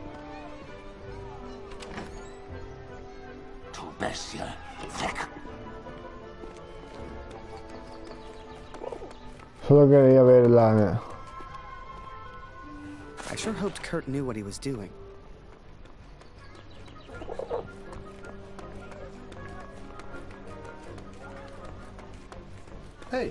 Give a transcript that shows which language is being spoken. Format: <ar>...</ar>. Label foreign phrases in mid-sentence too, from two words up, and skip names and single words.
<de>Du Bestie, weg!</de> <es>Solo quería ver la...</es> <en>I sure hoped Kurt knew what he was doing. Hey.</en>